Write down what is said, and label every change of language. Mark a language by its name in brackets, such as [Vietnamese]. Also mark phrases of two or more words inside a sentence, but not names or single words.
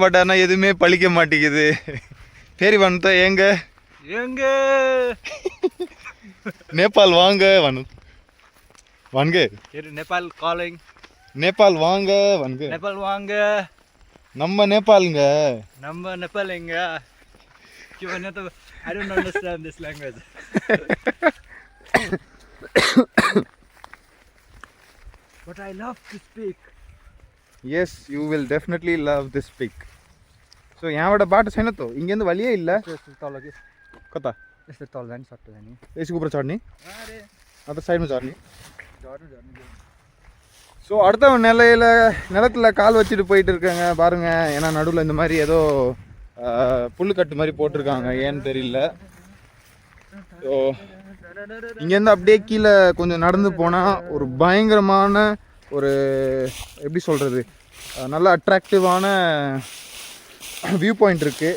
[Tamil] பட் ஆனால் எதுவுமே பழிக்க மாட்டேங்குது. பேரி வந்த ஏங்க எங்க நேபாள் வாங்க வாங்க [English] नेपाल calling [Tamil] நேபாள் வாங்க வாங்க नेपाल வாங்க நம்ம நேபாளுங்க நம்ம नेपाल எங்க [Nepali] के भन्ने त [English] I don't understand this language but I love to speak. Yes, you will definitely love this pic. [Nepali] So यहाँबाट बाटो छैन त, हिँड्नु वलियै ಇಲ್ಲ. तल के कता यस्तो तल जाने सट्ट जाने यसको ऊपर चढ्ने अरे अन्त साइडमा झर्ने. झर्नु [Tamil] ஸோ அடுத்த நிலத்தில் கால் வச்சுட்டு போயிட்டு இருக்காங்க பாருங்க. ஏன்னா நடுவில் இந்த மாதிரி ஏதோ புல்லுக்கட்டு மாதிரி போட்டிருக்காங்க, ஏன்னு தெரியல. ஸோ இங்கேருந்து அப்படியே கீழே கொஞ்சம் நடந்து போனால் ஒரு பயங்கரமான ஒரு எப்படி சொல்கிறது, நல்ல [English] attractive view point [Tamil] இருக்குது.